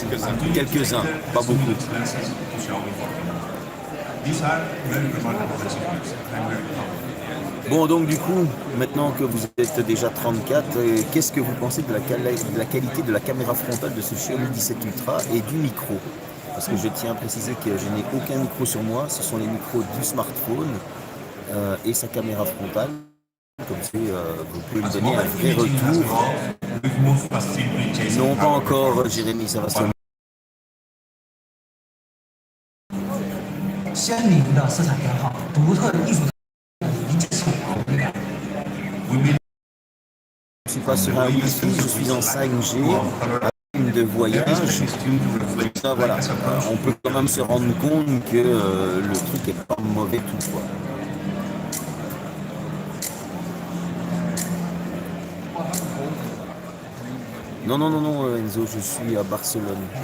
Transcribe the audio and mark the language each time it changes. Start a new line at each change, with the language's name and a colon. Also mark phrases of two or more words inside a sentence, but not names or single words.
French: Quelques-uns, pas beaucoup. Bon, donc du coup, maintenant que vous êtes déjà 34, qu'est-ce que vous pensez de la qualité de la caméra frontale de ce Xiaomi 17 Ultra et du micro? Parce que je tiens à préciser que je n'ai aucun micro sur moi, ce sont les micros du smartphone et sa caméra frontale. Comme ça, vous pouvez me donner un vrai retour. Non, pas encore, Jérémy, ça va se...
Chinese: 鲜明的色彩偏好，独特的艺术一致性美感。
French: Je suis pas sur un Wi-Fi, je suis en 5G, de voyage. Ça, voilà, on peut quand même se rendre compte que le truc est pas mauvais toutefois. Non, Enzo, je suis à Barcelone.